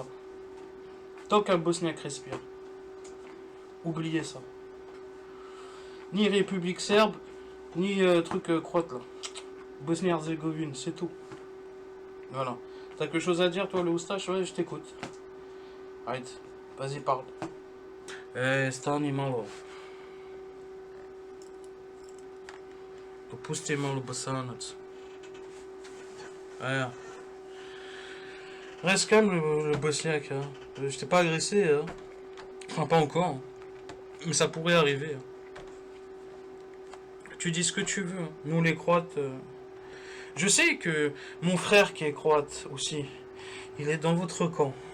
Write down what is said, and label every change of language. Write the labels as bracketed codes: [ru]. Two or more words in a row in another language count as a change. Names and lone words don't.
[fr] Tant qu'un Bosniaque respire. Oubliez ça. Ni République serbe, ni truc croate là. Bosnie-Herzégovine, c'est tout. Voilà. T'as quelque chose à dire toi le Oustache? Ouais, je t'écoute. Arrête. Vas-y, parle. [hr] Stani malo. Pusti malo Bosanac. [fr] Ouais. Reste calme le Bosniaque. Hein. Je t'ai pas agressé. Hein. Enfin, pas encore. Hein. Mais ça pourrait arriver. Hein. Tu dis ce que tu veux. Hein. Nous les Croates... Je sais que mon frère qui est croate aussi, il est dans votre camp.